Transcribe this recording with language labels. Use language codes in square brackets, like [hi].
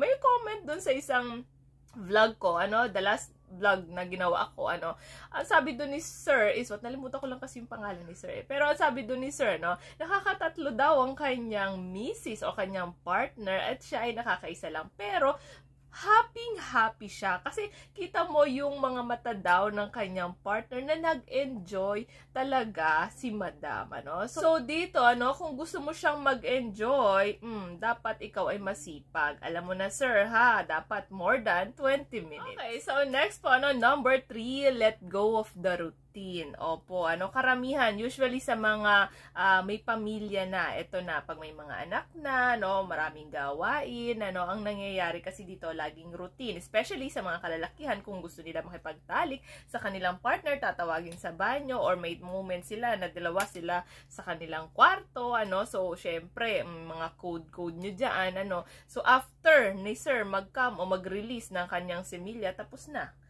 [tl] May comment dun sa isang vlog ko, [en] the last vlog [tl] na ginawa ko, ang sabi doon ni sir is, nalimutan ko lang kasi yung pangalan ni sir, pero ang sabi doon ni sir, nakakatatlo daw ang kanyang misis o kanyang partner at siya ay nakakaisa lang, pero happy siya kasi kita mo yung mga mata daw ng kanyang partner na nag-enjoy talaga si madam, So dito, kung gusto mo siyang mag-enjoy, dapat ikaw ay masipag. Alam mo na, sir, ha, dapat [en] more than 20 minutes. Okay, so next po, number 3, let go of the routine. [tl] Opo, karamihan, usually sa mga may pamilya na, ito na, pag may mga anak na, maraming gawain, ang nangyayari kasi dito, laging routine, especially sa mga kalalakihan, kung gusto nila makipagtalik sa kanilang partner, tatawagin sa banyo, or may moment sila na dalawa sila sa kanilang kwarto, so, syempre, mga code nyo dyan, so, after ni sir mag-come o mag-release ng kanyang similya, tapos na.